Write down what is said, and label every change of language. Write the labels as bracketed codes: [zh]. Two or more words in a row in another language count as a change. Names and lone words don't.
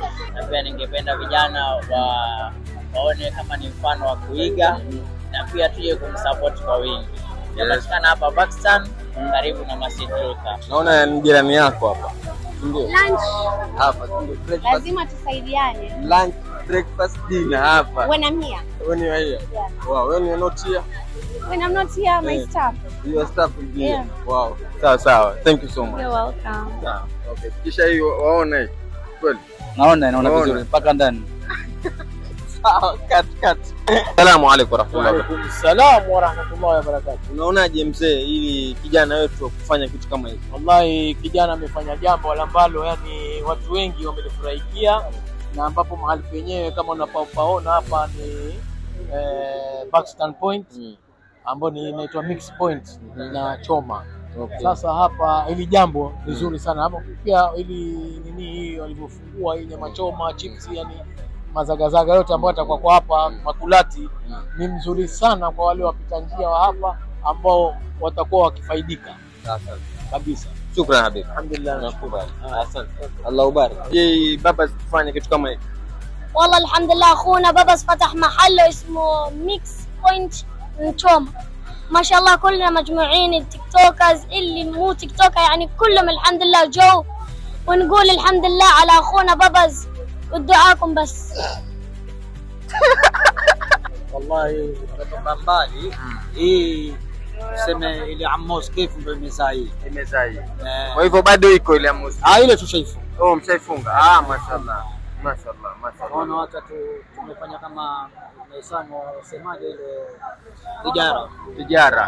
[sw] Na pia ningependa vijana waone kama ni mfano wa kuiga na pia tuje kumsupport kwa wingi. Tunapatikana hapa Pakistan karibu na Masjid Luther. Naona ni jirani yako hapa. Ndio. Lunch Hapa ndio breakfast. lazima tusaidiane. [en] Lunch, breakfast, dinner hapa. When I'm here. When you are here. Wow, when you are not here. When I'm not here, my staff. Your staff will be here. Yeah. Wow. Sawa. Thank you so much. You're welcome. [sw] Sawa. Okay. Kisha hiyo waone kweli. Naona vizuri mpaka ndani. [ar] Sawa, cut. السلام عليكم ورحمة الله وبركاته. السلام ورحمة الله وبركاته. [sw] Unaonaje mzee ili kijana wetu kufanya kitu kama hivi? Wallahi kijana amefanya jambo ambalo yani watu wengi wamelifurahikia, na ambapo mahali penyewe kama unapaona hapa ni Pakistan Point ambapo ni inaitwa Mix Point na Choma. Okay. Sasa hapa hili jambo ni zuri sana. Hapo pia ili nini hii walivyofungua hii nyama choma, chips, yani mazagazaga yote ambayo atakuwa kwa hapa makulati ni mzuri sana kwa wale wapita njia wa hapa ambao watakuwa wakifaidika. Sasa kabisa. [ar] شكرا حبيب. [sw] Alhamdulillah. Nakubali. Asante. [ar] الله يبارك. [sw] Je, Babas kufanya kitu kama hiki? [ar] والله الحمد لله اخونا بابس فتح محل اسمه ميكس بوينت نشوم. ما شاء الله كلنا مجموعين التيك توكرز اللي مو تيك توكر يعني كلهم الحمد لله جو، ونقول الحمد لله على اخونا بابس ودعاكم بس. [sw] Wallahi kutoka mbali hii sema ile Amos Cafe ndio imezaa hii. Kwa hivyo bado iko ile Amos. Ile tushaifunga. Oh, mshaifunga. Mashaallah. Naona watu tumefanya kama maisano wasemaje ile tijara.